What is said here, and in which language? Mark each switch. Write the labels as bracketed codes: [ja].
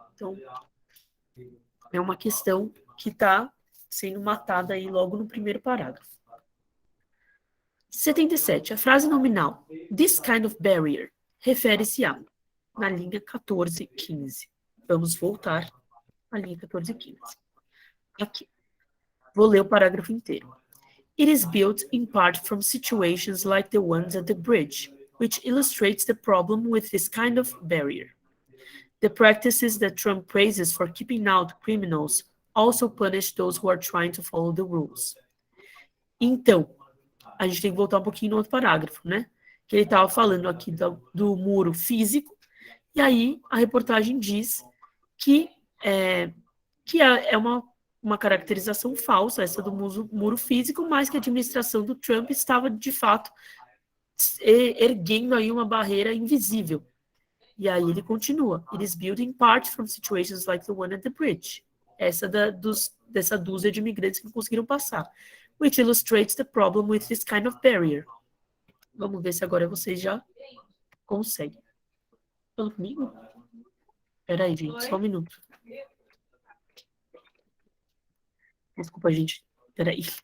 [pt] Então, é uma questão que está sendo matada aí logo no primeiro parágrafo. 77. A frase nominal [en] this kind of barrier [pt] refere-se a na linha 14:15. Vamos voltar à linha 14:15. Aqui. Vou ler o parágrafo inteiro. [en] It is built in part from situations like the ones at the bridge, which illustrates the problem with this kind of barrier. The practices that Trump praises for keeping out criminals also punish those who are trying to follow the rules. [pt] Então, a gente tem que voltar um pouquinho no outro parágrafo, né? Que ele estava falando aqui do muro físico, e aí a reportagem diz que é uma caracterização falsa, essa do muro físico, mas que a administração do Trump estava, de fato, erguendo aí uma barreira invisível. E aí ele continua. [en] It is built in part from situations like the one at the bridge. [pt] Essa dessa dúzia de imigrantes que não conseguiram passar. [en] Which illustrates the problem with this kind of barrier. [pt] Vamos ver se agora vocês já conseguem. Falando comigo? Peraí, gente, só um minuto. Desculpa, gente. Peraí.